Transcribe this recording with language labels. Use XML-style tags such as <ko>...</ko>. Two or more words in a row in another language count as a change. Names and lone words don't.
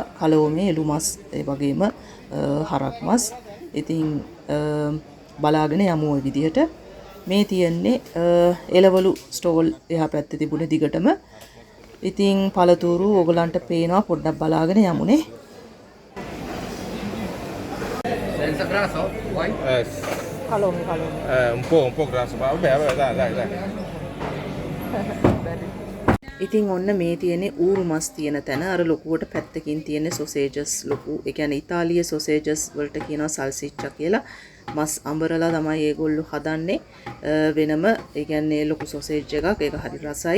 <si>කලෝමේ එළු මස්, ඒ වගේම හරක් මස්. ඉතින් බලාගෙන යමු ওই විදිහට. මේ තියෙන්නේ එළවලු ස්ටෝල් එහා පැත්තේ තිබුණේ දිගටම. ඉතින් පළතුරු ඕගලන්ට පේනවා, පොඩ්ඩක් බලාගෙන යමුනේ.</si> <it>Senza grasso? Vuoi?</it> <si>කලෝමේ</si> <it>Un po' grasso, ma vabbè, dai.</it> <si>ඉතින් ඔන්න මේ තියෙන්නේ ඌරු මස් තියෙන තැන. අර ලොකුවට පැත්තකින් තියෙන්නේ සොසේජස් ලොකු. ඒ කියන්නේ ඉතාලියේ සොසේජස් වලට කියනවා සල්සිච්චා කියලා. මස් අඹරලා තමයි ඒගොල්ලෝ හදන්නේ. වෙනම ඒ කියන්නේ ලොකු සොසේජ් එකක්. ඒක හරි රසයි.</si>